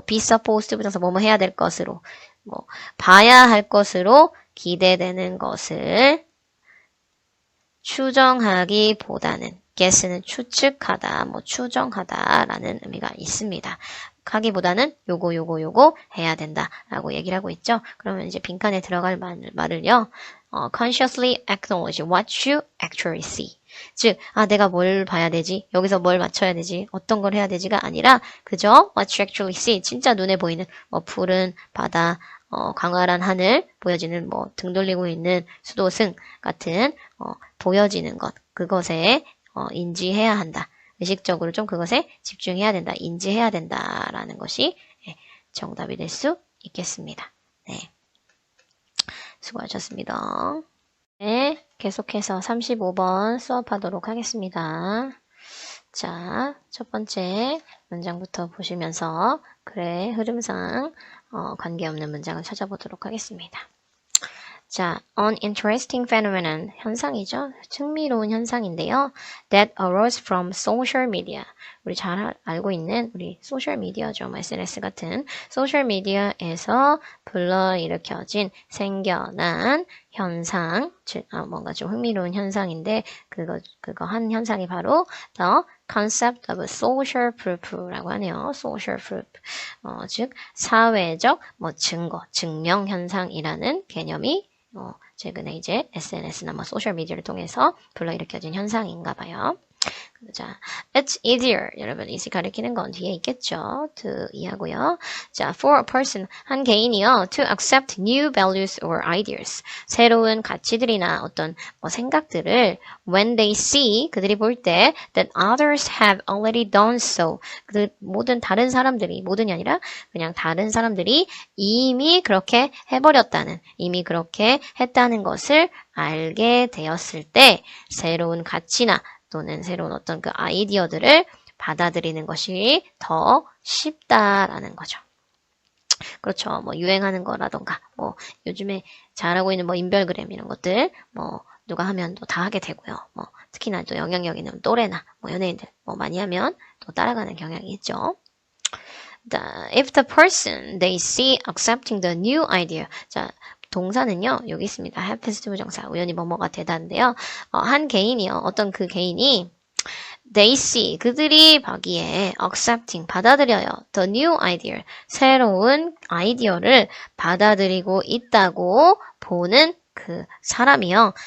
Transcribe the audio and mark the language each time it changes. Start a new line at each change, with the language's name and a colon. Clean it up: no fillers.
English: be supposed
Korean: 부정사 뭐뭐 해야 될 것으로, 뭐 봐야 할 것으로 기대되는 것을 추정하기보다는 guess는 추측하다, 뭐 추정하다라는 의미가 있습니다. 하기보다는 요거 해야 된다라고 얘기를 하고 있죠. 그러면 이제 빈칸에 들어갈 말을요.
English: consciously acknowledge what you actually see.
Korean: 즉, 내가 뭘 봐야 되지? 여기서 뭘 맞춰야 되지? 어떤 걸 해야 되지가 아니라 그저
English: what you actually see.
Korean: 진짜 눈에 보이는 뭐 푸른 바다, 광활한 하늘, 보여지는 뭐 등 돌리고 있는 수도승 같은 보여지는 것, 그것에 인지해야 한다. 의식적으로 좀 그것에 집중해야 된다. 인지해야 된다라는 것이 정답이 될 수 있겠습니다. 네. 수고하셨습니다. 네, 계속해서 35번 수업하도록 하겠습니다. 자, 첫 번째 문장부터 보시면서 글의 흐름상 관계없는 문장을 찾아보도록 하겠습니다.
English: 자, an interesting phenomenon,
Korean: 현상이죠. 흥미로운 현상인데요.
English: That arose from social media.
Korean: 우리 잘 알고 있는 우리 소셜 미디어죠. SNS 같은 소셜 미디어에서 불러일으켜진 생겨난 현상, 뭔가 좀 흥미로운 현상인데 그거 한 현상이 바로
English: the concept of social proof
Korean: 라고 하네요.
English: social proof.
Korean: 즉 사회적 증거, 증명 현상이라는 개념이 최근에 이제 SNS나 소셜 미디어를 통해서 불러일으켜진 현상인가 봐요.
English: 자, it's easier.
Korean: 여러분, easy 가리키는 건 뒤에 있겠죠. to 이하고요.
English: 자, for a person,
Korean: 한 개인이요.
English: to accept new values or ideas.
Korean: 새로운 가치들이나 어떤 생각들을
English: when they see,
Korean: 그들이 볼 때
English: that others have already done so.
Korean: 모든 다른 사람들이, 모든이 아니라 그냥 다른 사람들이 이미 그렇게 해버렸다는, 이미 그렇게 했다는 것을 알게 되었을 때 새로운 가치나 또는 새로운 어떤 그 아이디어들을 받아들이는 것이 더 쉽다라는 거죠. 그렇죠. 유행하는 거라던가, 요즘에 잘하고 있는 인별그램 이런 것들, 누가 하면 또 다 하게 되고요. 특히나 또 영향력 있는 또래나, 연예인들, 많이 하면 또 따라가는 경향이 있죠.
English: If the person they see accepting the new idea.
Korean: 자, 동사는요, 여기 있습니다. happens to 부정사, 우연히 뭐뭐가 되다인데요. 한 개인이요, 어떤 그 개인이
English: they see,
Korean: 그들이 보기에 accepting, 받아들여요.
English: the new idea,
Korean: 새로운 아이디어를 받아들이고 있다고 보는 그 사람이요.